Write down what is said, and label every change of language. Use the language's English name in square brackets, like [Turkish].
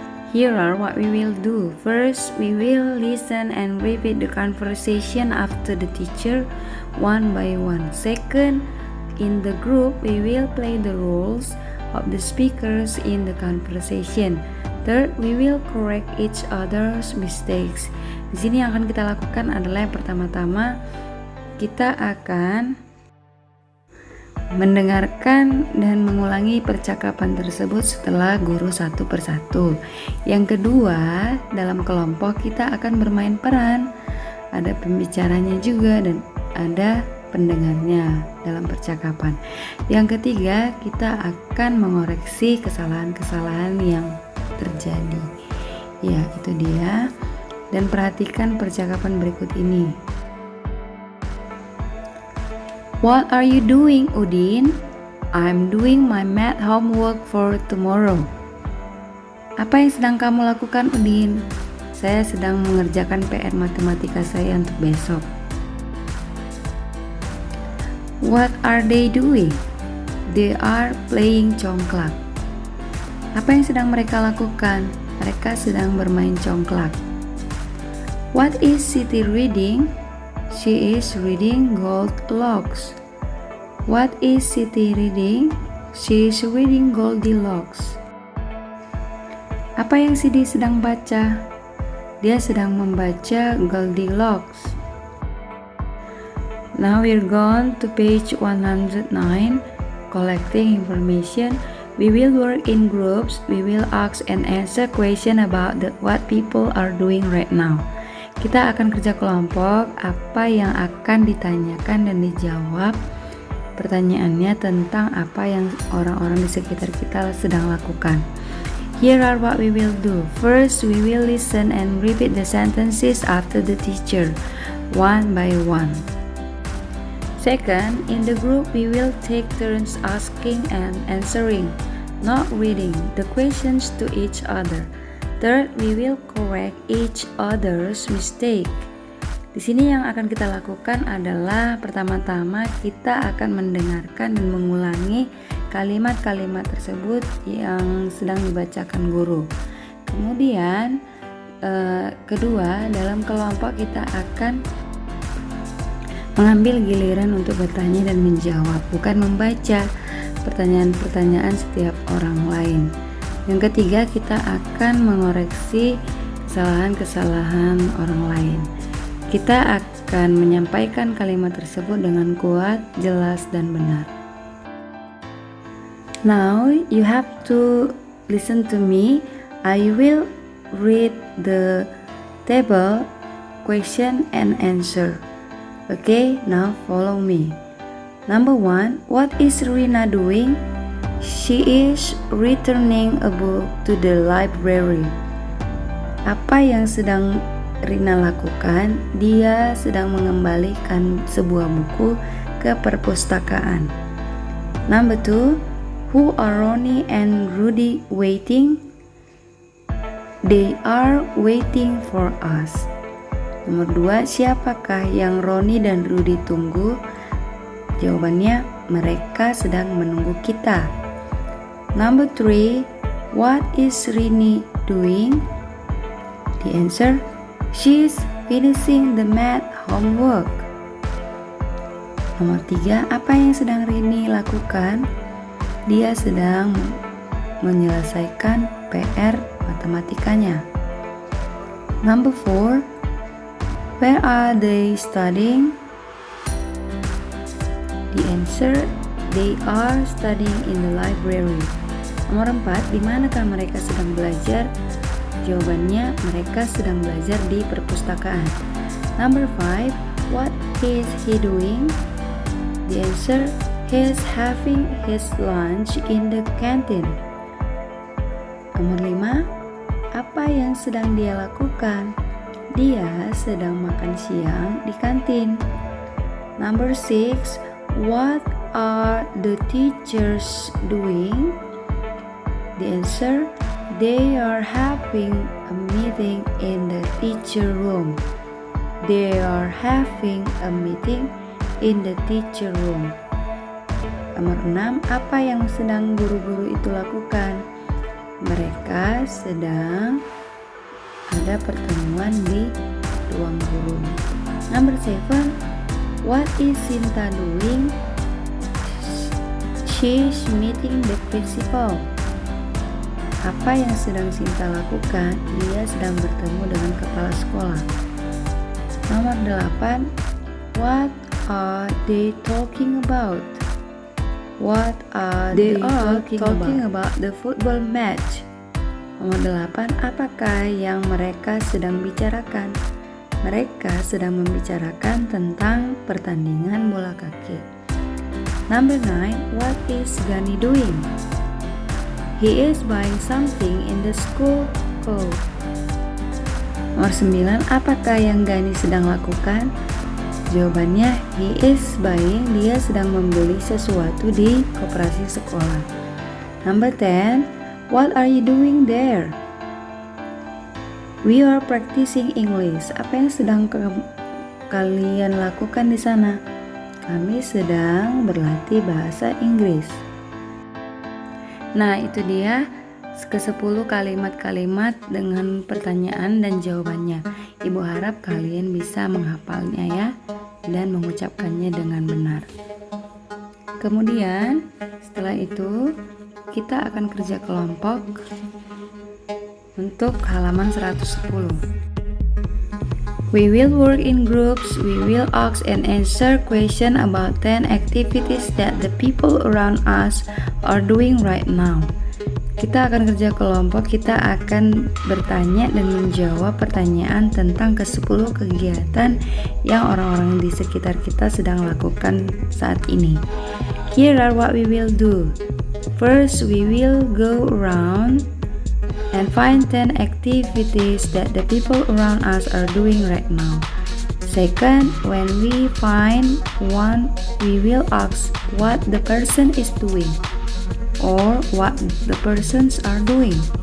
[English] Here are what we will do. First, we will listen and repeat the conversation after the teacher one by one. Second, in the group, we will play the roles of the speakers in the conversation. Third, we will correct each other's mistakes. [Indonesian] Di sini yang akan kita lakukan adalah yang pertama-tama kita akan mendengarkan dan mengulangi percakapan tersebut setelah guru satu persatu. Yang kedua, dalam kelompok kita akan bermain peran. Ada pembicaranya juga dan ada pendengarnya dalam percakapan. Yang ketiga, kita akan mengoreksi kesalahan-kesalahan yang terjadi. Ya, itu dia. Dan perhatikan percakapan berikut ini. [English] What are you doing, Udin? I'm doing my math homework for tomorrow. [Indonesian] Apa yang sedang kamu lakukan, Udin? Saya sedang mengerjakan PR matematika saya untuk besok. [English] What are they doing? They are playing congklak. [Indonesian] Apa yang sedang mereka lakukan? Mereka sedang bermain congklak. [English] What is Siti reading? She is reading Goldilocks. What is Siti reading? She is reading Goldilocks. [Indonesian] Apa yang Siti sedang baca? Dia sedang membaca Goldilocks. [English] Now we're gone to page 109, collecting information. We will work in groups. We will ask and answer question about what people are doing right now. [Indonesian] Kita akan kerja kelompok, apa yang akan ditanyakan dan dijawab Pertanyaannya tentang apa yang orang-orang di sekitar kita sedang lakukan. [English] Here are what we will do. First, we will listen and repeat the sentences after the teacher, one by one. Second, in the group we will take turns asking and answering, not reading the questions to each other. Third, we will correct each other's mistake. [Indonesian] Di sini yang akan kita lakukan adalah pertama-tama kita akan mendengarkan dan mengulangi kalimat-kalimat tersebut yang sedang dibacakan guru. Kemudian kedua, dalam kelompok kita akan mengambil giliran untuk bertanya dan menjawab, bukan membaca pertanyaan-pertanyaan setiap orang lain. Yang ketiga, kita akan mengoreksi kesalahan-kesalahan orang lain. Kita akan menyampaikan kalimat tersebut dengan kuat, jelas, dan benar. [English] Now you have to listen to me. I will read the table, question and answer. Okay, now follow me. Number 1, what is Rina doing? She is returning a book to the library. [Indonesian] Apa yang sedang Rina lakukan? Dia sedang mengembalikan sebuah buku ke perpustakaan. [English] Number 2, who are Ronnie and Rudy waiting? They are waiting for us. [Indonesian] Nomor 2, siapakah yang Ronnie dan Rudy tunggu? Jawabannya, mereka sedang menunggu kita. [English] Number 3, what is Rini doing? The answer, she is finishing the math homework. [Indonesian] Nomor 3, apa yang sedang Rini lakukan? Dia sedang menyelesaikan PR matematikanya. [English] Number 4, where are they studying? The answer, they are studying in the library. [Indonesian] Nomor 4, di manakah mereka sedang belajar? Jawabannya, mereka sedang belajar di perpustakaan. [English] Number 5, what is he doing? The answer, he is having his lunch in the canteen. [Indonesian] Nomor 5, apa yang sedang dia lakukan? Dia sedang makan siang di kantin. [English] Number 6, what are the teachers doing? The answer, they are having a meeting in the teacher room. They are having a meeting in the teacher room. [Indonesian] Nomor 6, apa yang sedang guru-guru itu lakukan? Mereka sedang ada pertemuan di ruang guru. [English] Number 7, what is Sinta doing? She's meeting the principal. [Indonesian] Apa yang sedang Sinta lakukan? Dia sedang bertemu dengan kepala sekolah. Nomor 8, [English] what are they talking about? What are they talking about the football match? [Indonesian] Nomor 8, apakah yang mereka sedang bicarakan? Mereka sedang membicarakan tentang pertandingan bola kaki. [English] Number 9, what is Gani doing? He is buying something in the school coat. [Indonesian] Nomor 9, apakah yang Gani sedang lakukan? Jawabannya, [English] he is buying, [Indonesian] dia sedang membeli sesuatu di koperasi sekolah. [English] Number 10, what are you doing there? We are practicing English. [Indonesian] Apa yang sedang kalian lakukan di sana? Kami sedang berlatih bahasa Inggris. Nah, itu dia ke-10 kalimat-kalimat dengan pertanyaan dan jawabannya. Ibu harap kalian bisa menghafalnya ya dan mengucapkannya dengan benar. Kemudian setelah itu kita akan kerja kelompok untuk halaman 110. [English] We will work in groups. We will ask and answer questions about 10 activities that the people around us are doing right now. [Indonesian] Kita akan kerja kelompok, kita akan bertanya dan menjawab pertanyaan tentang ke-10 kegiatan yang orang-orang di sekitar kita sedang lakukan saat ini. [English] Here are what we will do. First, we will go around and find 10 activities that the people around us are doing right now. Second, when we find one, we will ask what the person is doing or what the persons are doing.